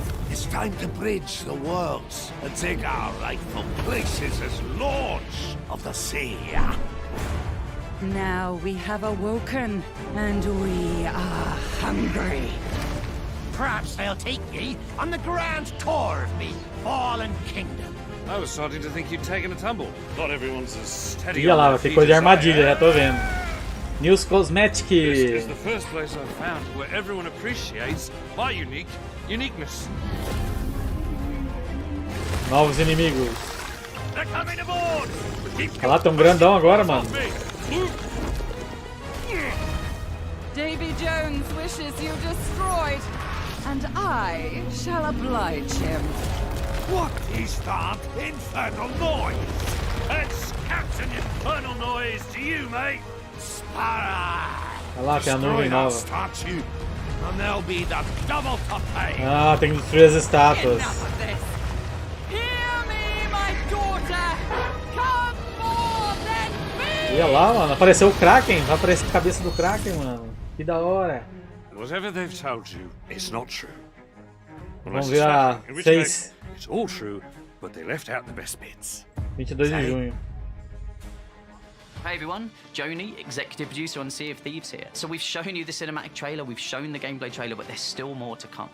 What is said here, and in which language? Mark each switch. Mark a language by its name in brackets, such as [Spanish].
[English] It's time to bridge the worlds and take our rightful places as lords of the sea. Now we have awoken, and we are hungry. Perhaps they'll take me on the grand tour of me fallen kingdom. I was starting to think you'd taken a tumble. Not everyone's as steady. [Portuguese] Olha lá, vai ter coisa de armadilha, já tô vendo. [English] News Cosmetic. This is the first place I've found where everyone appreciates my uniqueness. [Portuguese] Novos inimigos. [English] They're coming aboard. [Portuguese] Olha lá, tão grandão agora, mano. [English] Davy Jones wishes you destroyed, and I shall oblige him. What is that infernal noise? That's Captain Infernal Noise to you, mate. Sparrow. [Portuguese] Olha lá, tem a nuvem nova. [English] and there'll be the double to pay. [Portuguese] Ah, tem que destruir as estátuas. [English] Enough of this. Hear me, my daughter. Come more than me. [Portuguese] Olha lá, mano. Apareceu o Kraken. Vai aparecer a cabeça do Kraken, mano. Que da hora. [English] Whatever they've told you, it's not true. [Portuguese] Vamos ver a 6. [English] It's all true, but they left out the best bits. [Portuguese] 22 de junho. [English] Hey everyone, Joni, executive producer on Sea of Thieves here. So we've shown you the cinematic trailer, we've shown the gameplay trailer, but there's still more to come.